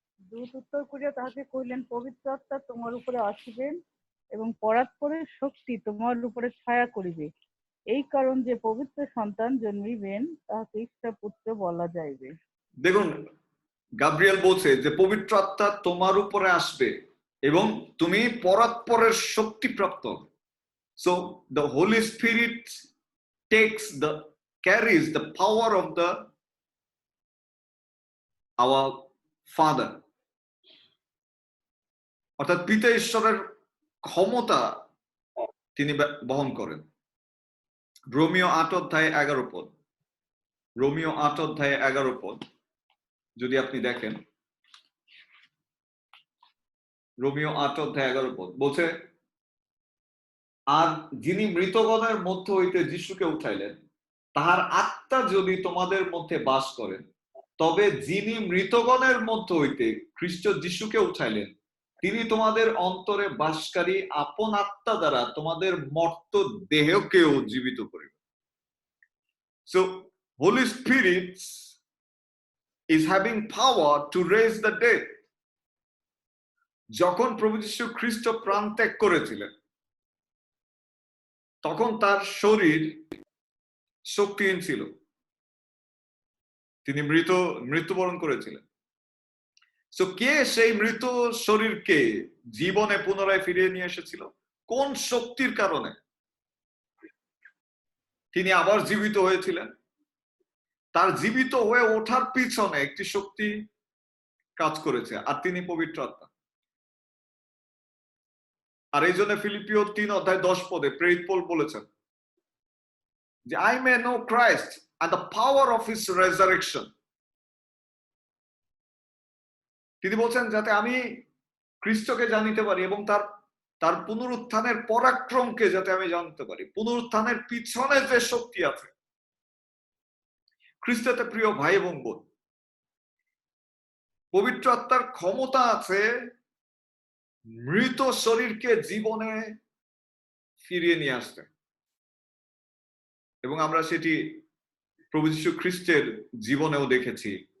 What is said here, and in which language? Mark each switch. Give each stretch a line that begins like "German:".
Bangla: দূত উত্তর করিয়া তাহাকে কহিলেন, পবিত্র আত্মা তোমার উপরে আসিবেন এবং পরাৎপরের শক্তি তোমার উপরে ছায়া করিবে। এই কারণ যে পবিত্র সন্তান জন্মিবেন তাহাকে ঈশ্বর পুত্র বলা যাইবে। দেখুন, গাব্রিয়েল বলছে যে পবিত্র আত্মা তোমার উপরে আসবে এবং তুমি পরাৎপরের শক্তি প্রাপ্ত।
English: So the Holy Spirit carries the power of our Father.
Bangla: অর্থাৎ পিতা ঈশ্বরের ক্ষমতা তিনি বহন করেন। রোমিও 8:11 পদ, রোমিও 8:11 পদ যদি আপনি দেখেন, রোমিও 8:11 পদ বলছে, আর যিনি মৃতগণের মধ্য হইতে যিশুকে উঠাইলেন, তাহার আত্মা যদি তোমাদের মধ্যে বাস করেন, তবে যিনি মৃতগণের মধ্য হইতে খ্রিস্ট যিশুকে উঠাইলেন, তিনি তোমাদের অন্তরে বাসকারী আপন আত্মা দ্বারা তোমাদের মর্ত দেহকেও জীবিত করিবেন।
English: So Holy Spirit is having power to raise the dead.
Bangla: যখন প্রভু যীশু খ্রিস্ট প্রাণ ত্যাগ করেছিলেন, তখন তার শরীর শক্তিহীন ছিল, তিনি মৃত্যুবরণ করেছিলেন। সো কে সেই মৃত শরীরকে জীবনে পুনরায় ফিরিয়ে নিয়ে এসেছিল? কোন শক্তির কারণে তিনি আবার জীবিত হয়েছিলেন? তার জীবিত হয়ে ওঠার পিছনে একটি শক্তি কাজ করেছে, আর তিনি পবিত্র আত্মা। আর এই জন্য ফিলিপিও 3:10 পদে প্রেরিত পৌল বলেছেন যে
English: I may know Christ and the power of his resurrection.
Bangla: তিনি বলছেন যাতে আমি খ্রিস্টকে জানিতে পারি এবং তার পুনরুত্থানের পরাক্রমকে যাতে আমি জানতে পারি, পুনরুত্থানের পিছনে যে শক্তি আছে। খ্রিস্টতে প্রিয় ভাই এবং বোন, পবিত্র আত্মার ক্ষমতা আছে মৃত শরীরকে জীবনে ফিরিয়ে নিয়ে আসতে, এবং আমরা সেটি প্রভু যীশু খ্রিস্টের জীবনেও দেখেছি।